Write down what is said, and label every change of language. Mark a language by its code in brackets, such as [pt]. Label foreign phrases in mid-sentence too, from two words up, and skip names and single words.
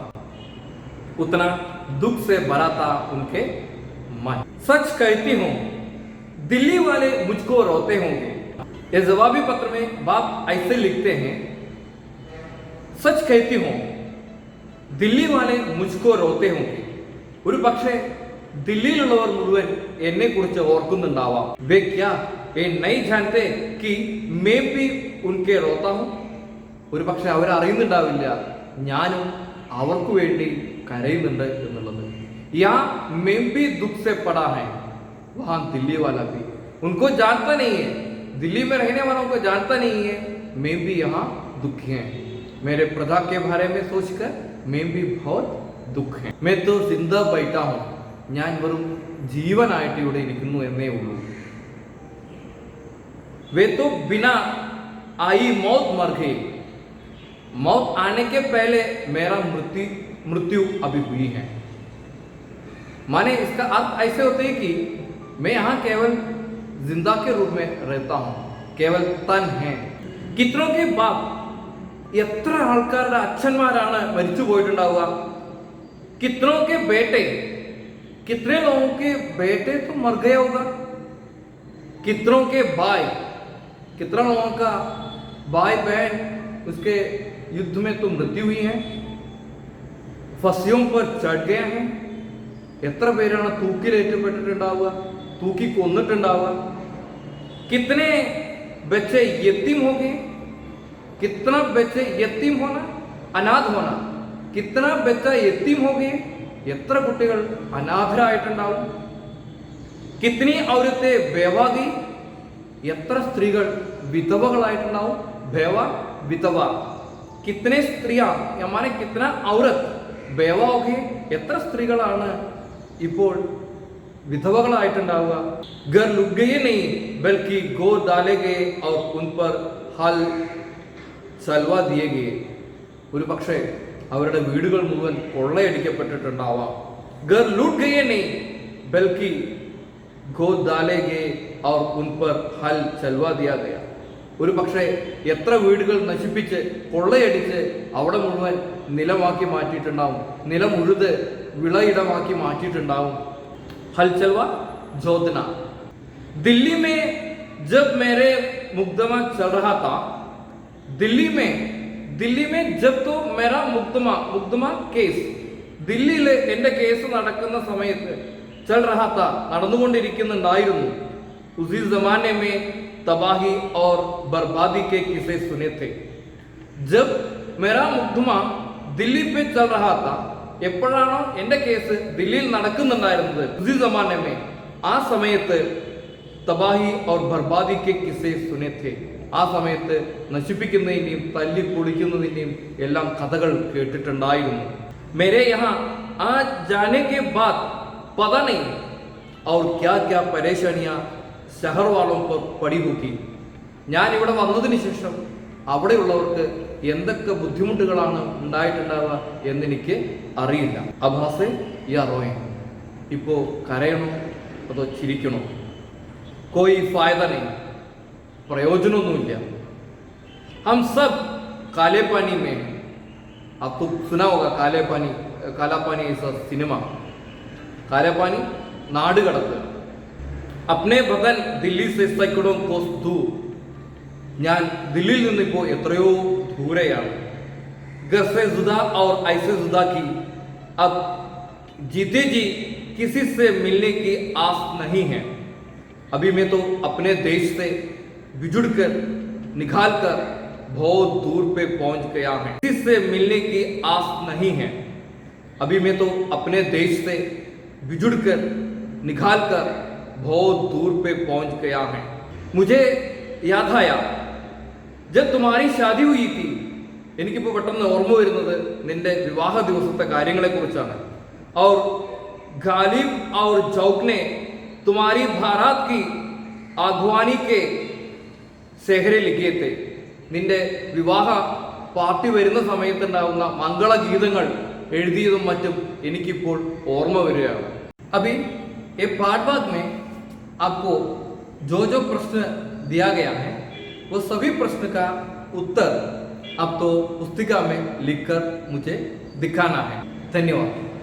[hi] उतना दुख से भरा था उनके मन. सच कहती हूँ, दिल्ली वाले मुझको रोते होंगे. ये जवाबी पत्र में बाप ऐसे लिखते हैं, सच कहती हूँ, दिल्ली वाले मुझको रोते होंगे. [ml] ഒരു പക്ഷേ ദില്ലിയിലുള്ളവർ മുഴുവൻ എന്നെ കുറിച്ച് ഓർക്കുന്നുണ്ടാവാം. [hi] वे क्या ए नहीं जानते कि मैं भी उनके रोता हूँ. [ml] ഒരു പക്ഷെ അവരറിയുന്നുണ്ടാവില്ല ഞാനും അവർക്ക് വേണ്ടി കരയുന്നുണ്ട് എന്നുള്ളത്. [hi] या मैं भी दुःख से पड़ा है वहाँ दिल्ली वाला भी ഉनको जानता नहीं है. दिल्ली में रहने वालों को जानता नहीं है मैं भी यहाँ दुखी है. मेरे प्रजा के बारे में सोचकर मैं भी बहुत दुख है. मैं तो जिंदा बैठा हूँ. [ml] ഞാൻ വെറും ജീവനായിട്ട് ഇവിടെ ഇരിക്കുന്നു എന്നേ ഉള്ളൂ. [hi] वे तो बिना आई मौत मर गए. मौत आने के पहले मेरा मृत्यु अभी हुई है. माने इसका अर्थ ऐसे होते है कि मैं यहाँ केवल जिंदा के रूप में रहता हूँ, केवल तन है. कितनों के बाप [ml] എത്ര ആൾക്കാരുടെ അച്ഛന്മാരാണ് മരിച്ചു പോയിട്ടുണ്ടാവുക. [hi] कितनों के बेटे कितने लोगों के बेटे तो मर गए होगा. कितनों के भाई कितना लोगों का भाई बहन उसके युद्ध में तो मृत्यु हुई है, ഫസിയോं पर चढ़ गए हैं. [ml] എത്ര പേരാണ് തൂക്കിലേറ്റപ്പെട്ടിട്ടുണ്ടാവുക, തൂക്കി കൊന്നിട്ടുണ്ടാവുക. [hi] कितने बच्चे यतीम हो गए. कितना बच्चे यतीम होना अनाथ होना. कितना बच्चा यतीम हो गए. [ml] എത്ര കുട്ടികൾ അനാഥരായിട്ടുണ്ടാവും. [hi] कितनी औरतें बेवागी. [ml] എത്ര സ്ത്രീകൾ വിധവകളായിട്ടുണ്ടാവും. ബേവ വിധവ. [hi] कितने स्त्रीय यमाने कितना औरत बेवा ओके. [ml] എത്ര സ്ത്രീകളാണ് ഇപ്പോൾ വിധവകളായിട്ടുണ്ടാവുക. [hi] घर लुट गये नहीं बल्कि गोद डाले गए और उन पर हल चलवा दिए गए. [ml] ഒരു പക്ഷേ അവരുടെ വീടുകൾ മുഴുവൻ കൊള്ളയടിക്കപ്പെട്ടിട്ടുണ്ടാവാം. [hi] घर लूट गये नहीं बल्कि गोद डाले गए और उन पर हल चलवा दिया गया. [ml] ഒരു പക്ഷേ എത്ര വീടുകൾ നശിപ്പിച്ച് കൊള്ളയടിച്ച് അവിടെ മുഴുവൻ നിലമാക്കി മാറ്റിയിട്ടുണ്ടാവും, നിലം ഉഴുത് വിളയിടമാക്കി മാറ്റിയിട്ടുണ്ടാവും. [hi] हल चलवा जोतना. दिल्ली में जब मेरे मुकदमा चल रहा था, दिल्ली में जब तो मेरा मुकदमा केस [ml] ദില്ലിയിലെ എൻ്റെ കേസ് നടക്കുന്ന സമയത്ത് [hi] चल रहा था നടന്നുകൊണ്ടിരിക്കുന്നുണ്ടായിരുന്നു. उसी जमाने में तबाही और बर्बादी के किस्से सुने थे. जब मेरा मुकदमा दिल्ली पे चल रहा था, [ml] എപ്പോഴാണോ എൻ്റെ കേസ് ദില്ലിയിൽ നടക്കുന്നുണ്ടായിരുന്നത്, [hi] उसी जमाने में [ml] ആ സമയത്ത് [hi] തബാഹി और बर्बादी के किस्से सुने थे. [ml] ആ സമയത്ത് നശിപ്പിക്കുന്നതിൻ്റെയും തല്ലി പൊളിക്കുന്നതിൻ്റെയും എല്ലാം കഥകൾ കേട്ടിട്ടുണ്ടായിരുന്നു. [hi] मेरे यहाँ आज जाने के बाद पता नहीं और क्या क्या परेशानियाँ शहर वालों पर पड़ी होगी. [ml] ഞാൻ ഇവിടെ വന്നതിന് ശേഷം അവിടെയുള്ളവർക്ക് എന്തൊക്കെ ബുദ്ധിമുട്ടുകളാണ് ഉണ്ടായിട്ടുണ്ടാവുക എന്നെനിക്ക് അറിയില്ല. [hi] अभासे या रोये. [ml] ഇപ്പോൾ കരയണോ അതോ ചിരിക്കണോ? [hi] कोई फायदा नहीं, प्रयोजनोന്നുമില്ല. हम सब काले पानी में. आपको सुना होगा काला पानी ऐसा सिनेमा. काला पानी നാടുകടത്ത്. अपने बदन दिल्ली से सैकड़ों कोस दूर. [ml] ഞാൻ ദില്ലിയിൽ നിന്നിപ്പോൾ എത്രയോ ദൂരെയാണ്. [hi] घर से जुदा और ऐसे जुदा की अब जीते जी किसी से मिलने की आस नहीं है. अभी मैं तो अपने देश से बिछुड़कर निकालकर बहुत दूर पे पहुंच गया है. किसी से मिलने की आस नहीं है. अभी मैं तो अपने देश से बिछुड़कर निकालकर बहुत दूर पे पहुंच गया है. मुझे याद आया जब तुम्हारी शादी हुई थी. [ml] എനിക്കിപ്പോൾ പെട്ടെന്ന് ഓർമ്മ വരുന്നത് നിന്റെ വിവാഹ ദിവസത്തെ കാര്യങ്ങളെ കുറിച്ചാണ്. [hi] और गालिब और चौक ने तुम्हारी बारात की आगवानी के सेहरे लिखे थे. [ml] നിന്റെ വിവാഹ പാർട്ടി വരുന്ന സമയത്തുണ്ടാവുന്ന മംഗളഗീതങ്ങൾ എഴുതിയതും മറ്റും എനിക്കിപ്പോൾ ഓർമ്മ വരികയാണ്. [hi] अभी ये पाठ बाद में आपको जो प्रश्न दिया गया है वो सभी प्रश्न का उत्तर अब तो पुस्तिका में लिखकर मुझे दिखाना है. धन्यवाद.